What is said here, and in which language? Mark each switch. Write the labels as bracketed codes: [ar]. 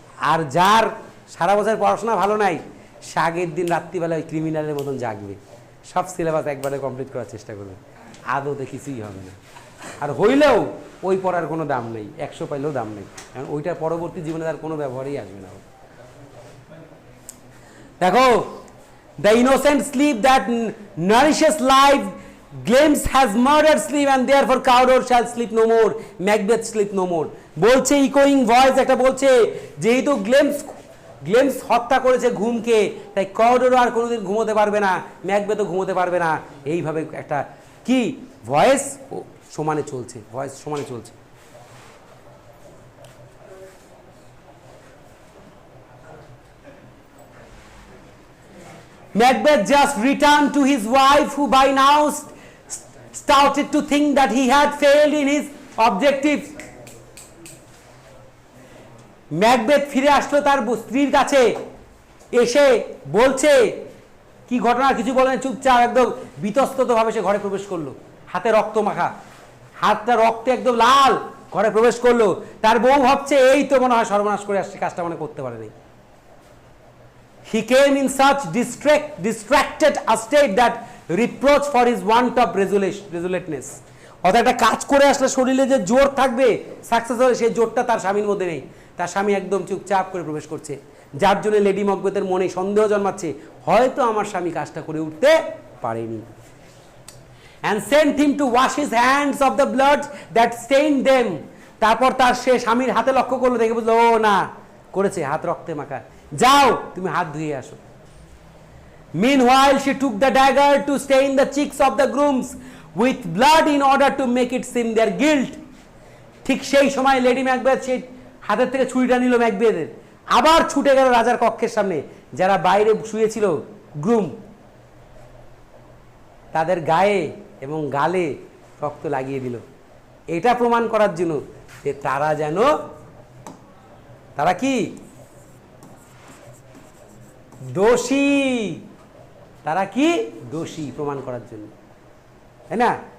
[bn] আর যার সারা বছর পড়াশোনা ভালো নাই, সে আগের দিন রাত্রিবেলায় ওই ক্রিমিনালের মতন জাগবে, সব সিলেবাস একবারে কমপ্লিট করার চেষ্টা করবে, আদৌতে কিছুই হবে না। আর হইলেও ওই পড়ার কোনো দাম নেই, 100 পাইলেও দাম নেই, কারণ ওইটার পরবর্তী জীবনে তার কোনো ব্যবহারই আসবে না। [en] দেখো, the innocent sleep that nourishes life, Glems has murdered sleep and therefore Cawdor shall sleep no more, Macbeth sleep no more. [bn] বলছে ইকোয়িং ভয়েস একটা, বলছে যেহেতু গ্লেমস হত্যা করেছে ঘুমকে, তাই কাউডোরও আর কোনোদিন ঘুমোতে পারবে না, ম্যাকবেথও ঘুমোতে পারবে না। এইভাবে একটা কি ভয়েস সমানে চলছে, ভয়েস সমানে চলছে। [en] Macbeth just returned to his wife, who by now started to think that he had failed in his objectives. [bn] Macbeth ফিরে আসলো তার স্ত্রীর কাছে, এসে বলছে কি ঘটনা, কিছু বলেন, চুপচাপ একদম বিতস্তভাবে সে ঘরে প্রবেশ করলো, হাতে রক্ত মাখা, হাতটা রক্তে একদম লাল, ঘরে প্রবেশ করলো। তার বউ ভাবছে এই তো মনে হয় সর্বনাশ করে আসছে, কাজটা মনে করতে পারেনি। [en] He came in such distracted a state that reproach for his want of resoluteness. [bn] অর্থাৎ একটা কাজ করে আসলে শরীরে যে জোর থাকবে সাকসেস হবে, সেই জোরটা তার স্বামীর মধ্যে নেই। তার স্বামী একদম চুপচাপ করে প্রবেশ করছে, যার জন্য লেডি ম্যাকবেথের মনে সন্দেহ জন্মাচ্ছে, হয়তো আমার স্বামী কাজটা করে উঠতে পারেনি। [en] And sent him to wash his hands of the blood that stained them. [bn] তারপর তার সে স্বামীর হাতে লক্ষ্য করলো, দেখে বুঝলো ও না, করেছে, হাত রক্তে মাখা, যাও তুমি হাত ধুয়ে আসো। [en] Meanwhile she took the dagger to stain the cheeks of the grooms with blood in order to make it seem their guilt. [bn] ঠিক সেই সময় লেডি ম্যাকবেথ সেই হাতের থেকে ছুরিটা নিল ম্যাকবেথের, আবার ছুটে গেল রাজার কক্ষের সামনে, যারা বাইরে শুয়েছিল গ্রুম, তাদের গায়ে এবং গালে রক্ত লাগিয়ে দিল, এটা প্রমাণ করার জন্য যে তারা যেন, তারা কি দোষী, তারা কি দোষী প্রমাণ করার জন্য, তাই না?